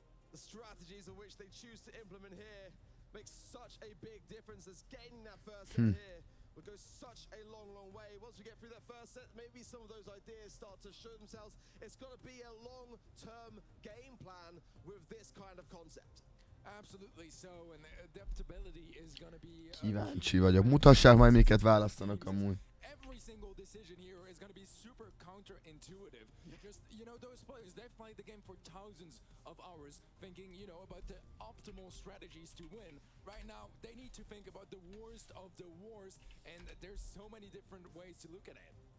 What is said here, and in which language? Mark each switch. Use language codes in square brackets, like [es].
[en] The strategies in which they choose to implement here makes such a big difference as gaining that first set here will go such a long, long way. Once we get through that first set, maybe some of those ideas start to show themselves. It's got to be a long-term game plan with this kind of concept. Absolutely so, and adaptability is going to be [hu] Kíváncsi vagyok. Mutassák majd, miket választanak amúgy. [en] every single decision here is going to be super counterintuitive. Just, you know, those players, they've played the game for thousands of hours thinking, you know, about the optimal strategies to win. Right now, they need to think about the worst of the worst, and there's so many different ways to look at it.